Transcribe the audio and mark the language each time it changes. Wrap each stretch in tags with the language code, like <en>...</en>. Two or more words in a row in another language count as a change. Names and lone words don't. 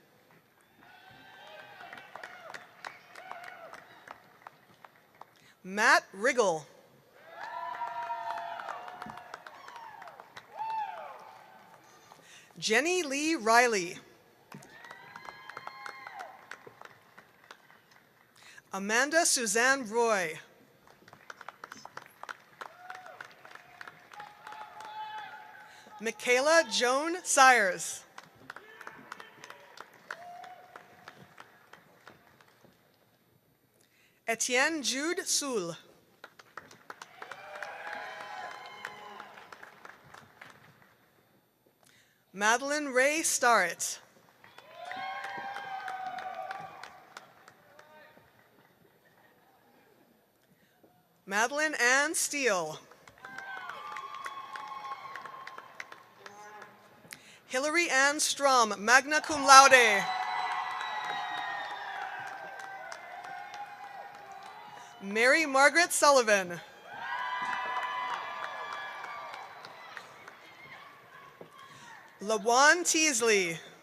<en>Matt Riggle. Jenny Lee Riley. Amanda Suzanne Roy. Michaela Joan Sires. Etienne Jude Soul. Madeline Ray Starrett. Madeline Ann Steele. Hillary Ann Strom,</en> <la>magna cum laude.</la> <en>Mary Margaret Sullivan. LaJuan Teasley.</en>